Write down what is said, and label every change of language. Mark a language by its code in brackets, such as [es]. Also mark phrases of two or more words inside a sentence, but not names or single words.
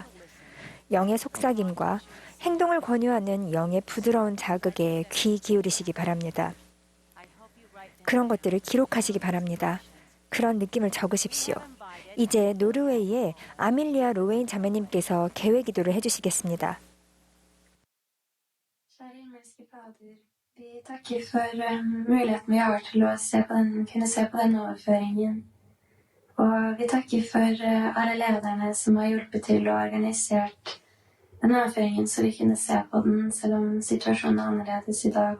[ko] 영의 속삭임과 행동을 권유하는 영의 부드러운 자극에 귀 기울이시기 바랍니다. 그런 것들을 기록하시기 바랍니다. 그런 느낌을 적으십시오. 이제 노르웨이의 아밀리아 로웨인 자매님께서 개회 기도를 해주시겠습니다. [no] Kjære himmelske Fader, vi takker for muligheten vi har til å kunne se på denne overføringen. Og vi takker for alle lederne som har hjulpet til og organisert denne overføringen, så vi kunne se på den, selv om situasjonen er annerledes i dag.